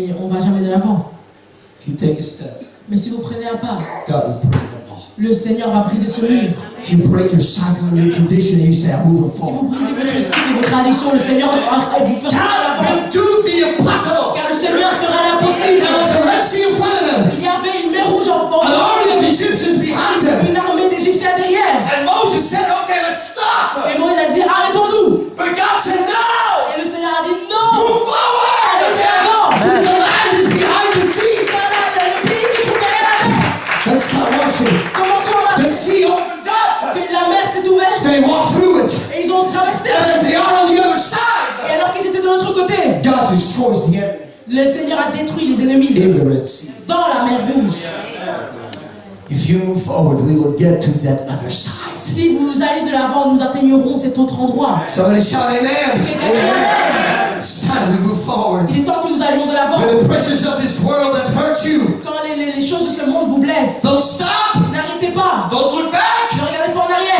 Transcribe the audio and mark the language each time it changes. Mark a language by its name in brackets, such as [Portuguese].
[French] Et on va jamais de l'avant. [English] If you take a step, [French] Mais si vous prenez un pas, [English] God will break the wall. [French] le Seigneur va briser ce mur. [English] If you break your cycle and your tradition, you say, I'm moving [French] Si vous [English] forward. [French] brisez votre cycle et votre tradition, le Seigneur vous fera de [English] God [French] l'avant. [English] will do the impossible. [French] Car le Seigneur fera l'impossible. [English] There was a Red Sea in front of them, [French] Il y avait une mer rouge en [English] an [French] fond, [English] army of Egyptians behind them. [French] une armée d'Égyptiens derrière. [English] And Moses said, okay, let's stop. [French] Et Moïse a dit, arrêtons-nous. [English] But God said, no, [French] Et le Seigneur a dit, non, [English] move [French] allez de l'avant. [English] Because the land is behind the sea. [French] Le pays se trouve derrière la mer. [English] Let's start marching. [French] Commençons à [English] The [French] marcher. [English] sea opens up. [French] Que la mer s'est ouverte [English] They walk through it. [French] et ils ont traversé. [English] And as they are on the other side, [French] Et alors qu'ils étaient de l'autre côté, [English] God destroys the enemy [French] le Seigneur a détruit les ennemis [English] in the Red Sea. [French] dans la mer Rouge. [English] If you move forward, we will get to that other side. [French] Si vous allez de l'avant, nous atteignerons cet autre endroit. [English] Somebody shout amen. [French] Quelqu'un crie Amen. [English] It's time we move forward. [French] Il est temps que nous allions de l'avant. [English] When the pressures of this world have hurt you, [French] Quand les choses de ce monde vous blessent, [English] don't stop. [French] n'arrêtez pas. [English] Don't look back. [French] Ne regardez pas en arrière.